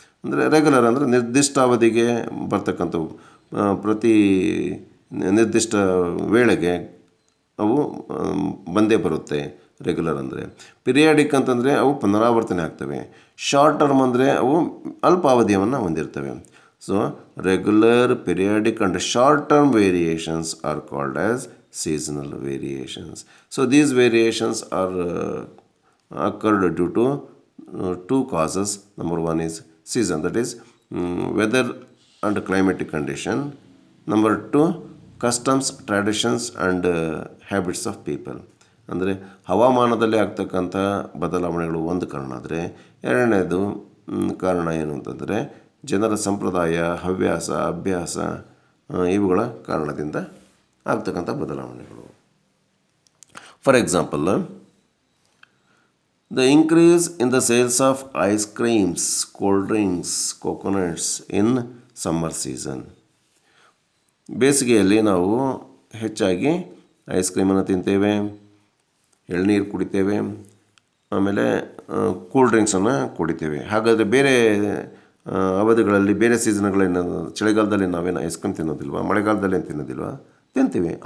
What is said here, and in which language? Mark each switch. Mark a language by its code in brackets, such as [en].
[kn] ಅಂದರೆ ರೆಗ್ಯುಲರ್ ಅಂದರೆ ನಿರ್ದಿಷ್ಟ ಅವಧಿಗೆ ಬರ್ತಕ್ಕಂಥವು, ಪ್ರತಿ ನಿರ್ದಿಷ್ಟ ವೇಳೆಗೆ ಅವು ಬಂದೇ ಬರುತ್ತೆ ರೆಗ್ಯುಲರ್ ಅಂದರೆ. ಪಿರಿಯಾಡಿಕ್ ಅಂತಂದರೆ ಅವು ಪುನರಾವರ್ತನೆ ಆಗ್ತವೆ. ಶಾರ್ಟ್ ಟರ್ಮ್ ಅಂದರೆ ಅವು ಅಲ್ಪಾವಧಿಯನ್ನು ಹೊಂದಿರ್ತವೆ. [en] So regular, periodic and short term variations are called as seasonal variations. So these variations are occurred due to 2 causes. Number 1 is season, that is weather and climatic condition. Number 2, customs, traditions and habits of people. [kn] ಅಂದರೆ ಹವಾಮಾನದಲ್ಲಿ ಆಗ್ತಕ್ಕಂಥ ಬದಲಾವಣೆಗಳು ಒಂದು ಕಾರಣ ಆದರೆ, ಎರಡನೇದು ಕಾರಣ ಏನು ಅಂತಂದರೆ ಜನರ ಸಂಪ್ರದಾಯ, ಹವ್ಯಾಸ, ಅಭ್ಯಾಸ ಇವುಗಳ ಕಾರಣದಿಂದ ಆಗ್ತಕ್ಕಂಥ ಬದಲಾವಣೆಗಳು. [en] For example, the increase in the sales of ice creams, cold drinks, coconuts in summer season. [kn] ಬೇಸಿಗೆಯಲ್ಲಿ ನಾವು ಹೆಚ್ಚಾಗಿ ಐಸ್ ಕ್ರೀಮನ್ನು ತಿಂತೇವೆ, ಎಳ್ನೀರು ಕುಡಿತೇವೆ, ಆಮೇಲೆ ಕೂಲ್ ಡ್ರಿಂಕ್ಸನ್ನು ಕುಡಿತೇವೆ. ಹಾಗಾದರೆ ಬೇರೆ ಅವಧಿಗಳಲ್ಲಿ, ಬೇರೆ ಸೀಸನ್ಗಳಲ್ಲಿ, ಚಳಿಗಾಲದಲ್ಲಿ ನಾವೇನು ಐಸ್ ಕ್ರೀಮ್ ತಿನ್ನೋದಿಲ್ವ? ಮಳೆಗಾಲದಲ್ಲಿ ಏನು ತಿನ್ನೋದಿಲ್ವ? ತಿಂತೀವಿ.